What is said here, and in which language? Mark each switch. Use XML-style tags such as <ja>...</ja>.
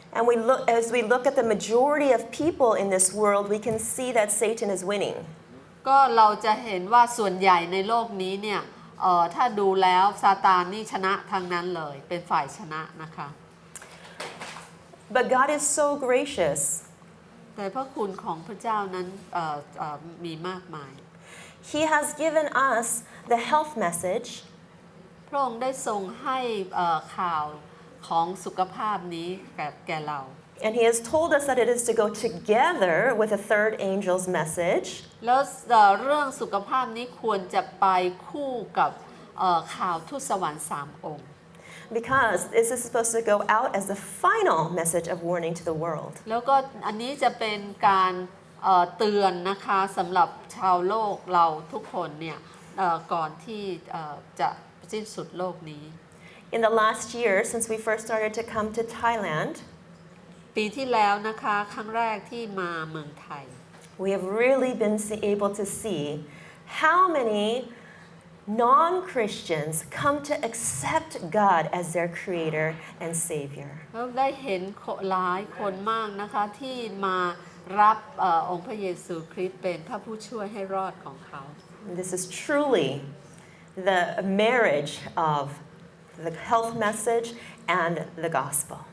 <en>And as we look at the majority of people in this world, we can see that Satan is winning.</en> <th>ก็เราจะเห็นว่าส่วนใหญ่ในโลกนี้เนี่ยถ้าดูแล้วซาตานนี่ชนะทางนั้นเลยเป็นฝ่ายชนะนะคะ</th> <en>But God is so gracious.</en> <th>แต่พระคุณของพระเจ้านั้นมีมากมาย</th> <en>He has given us the health message.</en> <th>พระองค์ได้ทรงให้ข่าวของสุขภาพนี้แก่เรา</th> <en>And He has told us that it is to go together with the third angel's message.</en> <th>แล้วเรื่องสุขภาพนี้ควรจะไปคู่กับข่าวทูตสวรรค์3 องค์</th> <en>Because this is supposed to go out as the final message of warning to the world.</en> <th>แล้วก็อันนี้จะเป็นการเตือนนะคะสำหรับชาวโลกเราทุกคนเนี่ยก่อนที่จะสิ้นสุดโลกนี้</th> <en>In the last year, since we first started to come to Thailand,</en> <th>ปีที่แล้วนะคะครั้งแรกที่มาเมืองไทย</th> <en>we have really been able to see how many non-Christians come to accept God as their creator and savior.</en> <th>แล้วได้เห็นหลายคนมากนะคะที่มารับองค์พระเยซูคริสต์เป็นพระผู้ช่วยให้รอดของเขา</th> <en>This is truly the marriage of the health message and the gospel.</en>